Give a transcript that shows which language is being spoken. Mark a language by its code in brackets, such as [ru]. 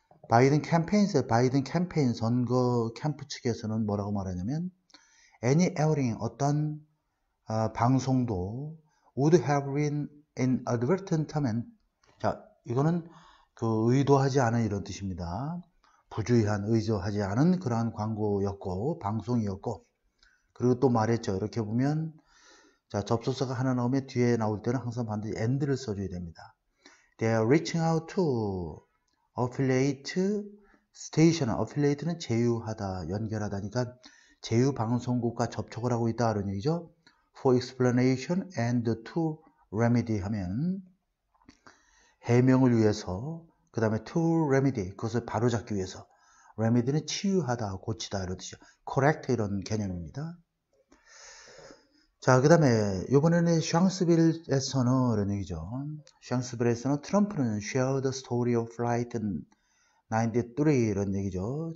[ko] 바이든 캠페인 선거 캠프 측에서는 뭐라고 말하냐면 [en] any airing, [ko] 어떤 방송도 [en] would have been inadvertent [ko] 하면, 자, 이거는 그 의도하지 않은 이런 뜻입니다. 부주의한, 의도하지 않은 그러한 광고였고, 방송이었고, 그리고 또 말했죠. 이렇게 보면, 자, 접속사가 하나 나오면 뒤에 나올 때는 항상 반드시 and를 써줘야 됩니다. [en] They are reaching out to affiliate station. [ko] affiliate는 제휴하다, 연결하다니까 제휴 방송국과 접촉을 하고 있다 이런 얘기죠. [en] For explanation and to remedy [ko] 하면 해명을 위해서, 그 다음에 [en] to remedy, [ko] 그것을 바로잡기 위해서. remedy는 치유하다, 고치다 이런 뜻이죠. correct 이런 개념입니다. 자, 그 다음에 이번에는 샹스빌에서는 이런 얘기죠. 샹스빌에서는 트럼프는 [en] share the story of flight 93 [ko] 이런 얘기죠.